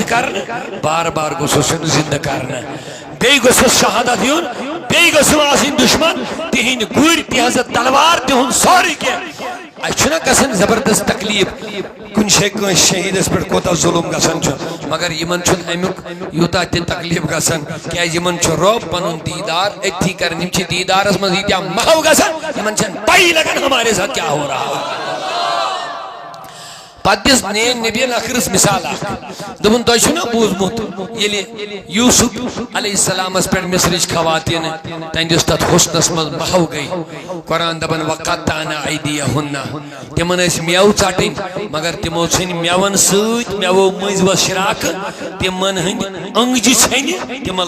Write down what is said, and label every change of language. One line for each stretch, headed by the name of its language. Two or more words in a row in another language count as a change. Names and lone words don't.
Kashmiri: کرنہٕ بار بار گوٚژھُس یُن زندٕ کرنہٕ بیٚیہِ گوٚژھُس شہادت یُن بیٚیہِ گوٚژھُم آسٕنۍ دُشمن تِہنٛدۍ گُرۍ تِہنٛزٕ تلوار تِہُنٛد سورُے کینٛہہ اسہِ چھُنہ گژھان زبردست تکلیف کُنہِ جایہِ کٲنٛسہِ شہیدس پٮ۪ٹھ کوتاہ ظلم گژھان چھُ مگر یمن چھُنہٕ امیُک یوٗتاہ تہِ تکلیف گژھان کیازِ یمن چھُ رۄب پنُن دیٖدار أتھی کران یم چھِ دیٖدارس منٛز ییٖتیاہ محو گژھان یمن چھنہٕ پایی لگان
Urdu: ہمارے ساتھ کیا ہو رہا
Kashmiri: پتہٕ دِژ نین نبیَن ٲخرس مثال اکھ دوٚپُن تۄہہِ چھُو نا بوٗزمُت ییٚلہِ یوٗسف علیہ السلامس پٮ۪ٹھ مصرٕچ خواتیٖنہٕ تہنٛدِس تتھ حُسنس منٛز محو گٔے قرآن دپان
Arabic: وقطعنا ایدیہن
Kashmiri: تمن ٲسۍ میوٕ ژٹٕنۍ مگر تمو ژھٕنۍ میون سۭتۍ میوو مٔنٛزۍ ؤژھ شراکہٕ تمن ہٕنٛدۍ أنگجہِ ژھیٚنہِ تمن